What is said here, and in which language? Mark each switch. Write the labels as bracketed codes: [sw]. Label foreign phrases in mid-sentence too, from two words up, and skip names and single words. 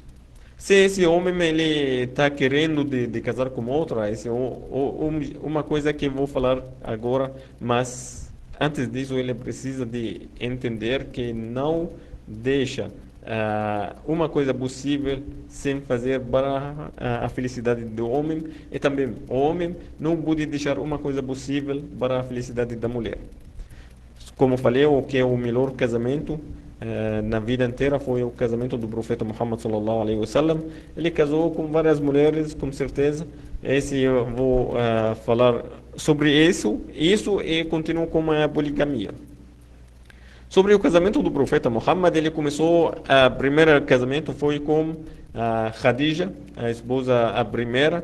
[pt] Se esse homem ele está querendo de casar com outra, uma coisa que eu vou falar agora, mas antes disso ele precisa de entender que não deixa uma coisa possível sem fazer para a felicidade do homem, e também o homem não pode deixar uma coisa possível para a felicidade da mulher. Como falei, o que é o melhor casamento na vida inteira foi o casamento do profeta Muhammad [ar] صلى الله عليه وسلم. [pt] Ele casou com várias mulheres, com certeza, Esse eu vou falar sobre isso e continuo com a poligamia. Sobre o casamento do profeta Muhammad, ele começou, a primeiro casamento foi com a Khadija, a esposa a primeira.